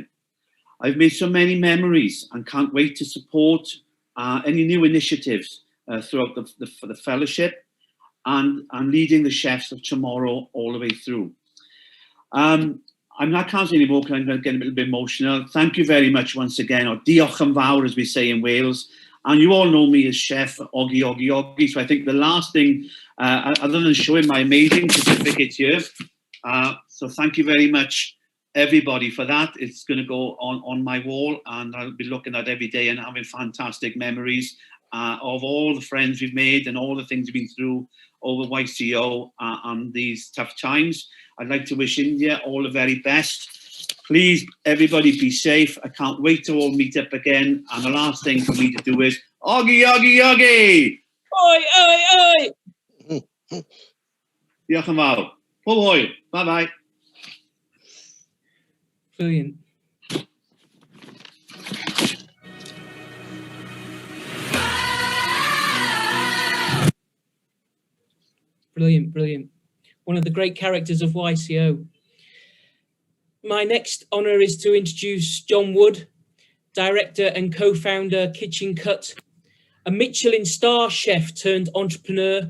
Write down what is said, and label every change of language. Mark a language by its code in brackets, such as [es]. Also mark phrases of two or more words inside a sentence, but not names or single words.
[en] I've made so many memories and can't wait to support any new initiatives throughout the fellowship and leading the chefs of tomorrow all the way through. I can't say any more because I'm going to get a little bit emotional. Thank you very much once again, or [cy] diolch yn fawr [en] as we say in Wales. And you all know me as Chef Oggy Oggy Oggy. So I think the last thing, other than showing my amazing certificate here, so thank you very much, everybody, for that. It's going to go on my wall, and I'll be looking at every day and having fantastic memories of all the friends we've made and all the things we've been through over YCO and these tough times. I'd like to wish India all the very best. Please, everybody, be safe. I can't wait to all meet up again. And the last thing for me to do is, Oggy, Oggy, Oggy! Oi, oi, oi! [cy] Diolch yn fawr. Pob hwyl. [en] Bye-bye. Brilliant. Brilliant, brilliant. One of the great characters of YCO. My next honour is to introduce John Wood, director and co-founder Kitchen Cut, a Michelin star chef turned entrepreneur.